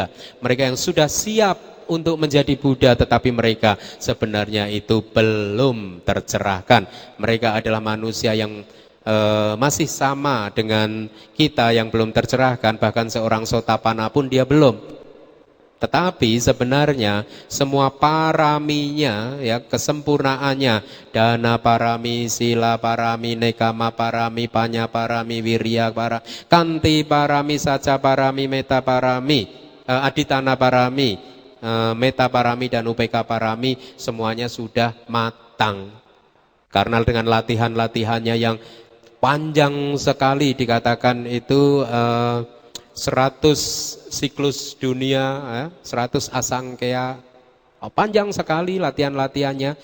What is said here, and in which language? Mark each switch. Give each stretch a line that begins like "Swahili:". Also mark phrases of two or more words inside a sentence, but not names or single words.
Indonesian: Mereka yang sudah siap untuk menjadi Buddha, tetapi mereka sebenarnya itu belum tercerahkan. Mereka adalah manusia yang masih sama dengan kita yang belum tercerahkan. Bahkan seorang Sotapanna pun dia belum. Tetapi sebenarnya semua paraminya, ya, kesempurnaannya,
Pali: dana parami, sila parami, nekama parami, panya parami, wirya parami, kanti parami, saca parami, meta parami, aditana parami, meta parami dan upeka parami,
Indonesian: semuanya sudah matang. Karena dengan latihan-latihannya yang panjang sekali, dikatakan itu 100 siklus dunia, 100 asangkaya, panjang sekali latihan-latihannya.